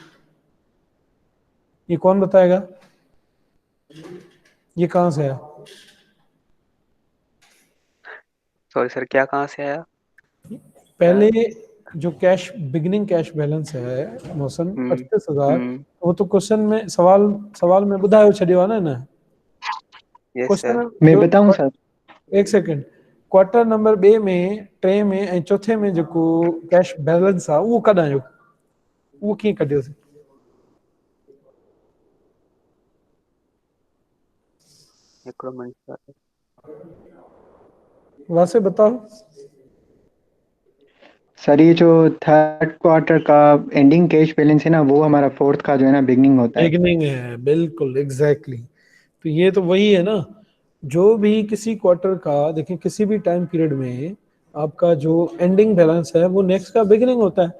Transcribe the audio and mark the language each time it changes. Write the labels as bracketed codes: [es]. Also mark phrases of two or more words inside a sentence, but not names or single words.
[hi] ये कौन बताएगा? ये कहाँ से आया? सॉरी सर, क्या कहाँ से आया? पहले जो [en] cash beginning cash balance [hi] है मौसम हम्म 38,000, हम्म। वो तो [sd] क्वेश्चन में सवाल सवाल में ॿुधायो छॾियो आहे ना। [en] यस सर। [hi] क्वेश्चन मैं जो बताऊं सर? [sd] एक सेकंड, [en] quarter number [sd] 2 में, 3 में ऐं चौथे में जेको [en] cash balance [sd] आहे उहो कढायो, उहो कीअं कढियोसीं? हिकिड़ो मिनट सर। [hi] वासे बताओ। सर ये जो [en] third quarter [hi] का [en] ending cash balance [hi] है ना, वो हमारा फोर्थ का जो है ना बिगनिंग होता है। बिगनिंग है, बिल्कुल एग्जैक्टली। तो ये तो वही है ना, जो भी किसी क्वार्टर का देखें किसी भी [en] time period [hi] में आपका जो [en] ending balance [hi] है वो नेक्स्ट का बिगनिंग होता है।